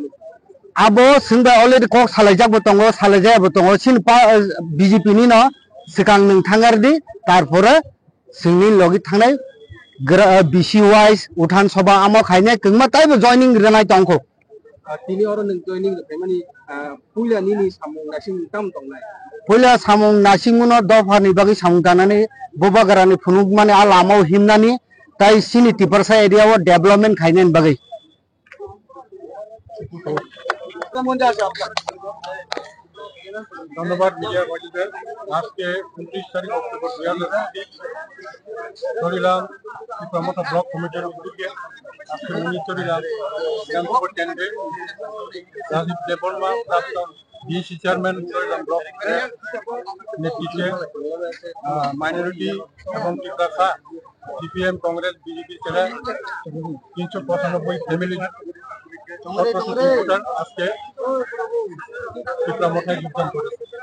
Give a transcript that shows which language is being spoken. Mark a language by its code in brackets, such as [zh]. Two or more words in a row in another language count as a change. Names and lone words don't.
[trp] abo singba already kok salajak botongo salajak botongo sin pa BJP ni no sikang nung thangardi tarpore singni logi thangnai BC wise uthan soba amo khainai kengma taibo joining renai tongko tini oro nung joining de mani pulia nini samung nasing tam tongnai pulia samung nasinguno dofani bagi samung tanani boba garani phunuk mane alamo himnani tai sini tiparsa area o development khainen bagai [bn] ধন্যবাদ মিডিয়া কর্মীদের আজকে 29 তারিখ অক্টোবর 2023 চরিলাম প্রমোটা ব্লক কমিটির উদ্যোগে আজকে চরিলাম বিধানসভা কেন্দ্রে রাজীব দেববর্মা প্রাক্তন বিএসি চেয়ারম্যান চরিলাম ব্লক নেতৃত্বে মাইনরিটি এবং টিকাসা সিপিএম কংগ্রেস বিজেপি ছেড়ে 395 ফ্যামিলি আজকে মঠায় যোগদান করেছে